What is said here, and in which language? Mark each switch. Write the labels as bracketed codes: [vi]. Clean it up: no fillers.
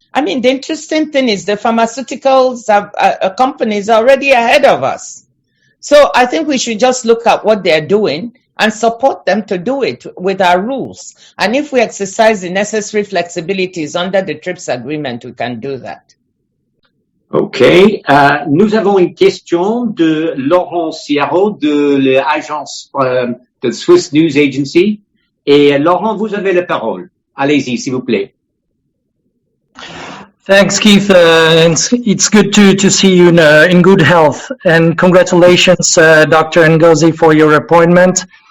[en] I mean, the interesting thing is the pharmaceuticals companies are already ahead of us. So I think we should just look at what they're doing and support them to do it with our rules. And if we exercise the necessary flexibilities under the TRIPS agreement, we can do that. OK. [fr] Nous avons une question de Laurent Ciaro de l'agence de Swiss News Agency. Et Laurent, vous avez la parole. Allez-y, s'il vous plaît. [en] Thanks, Keith. It's good to see you in good health. And congratulations, Dr. Ngozi, for your appointment.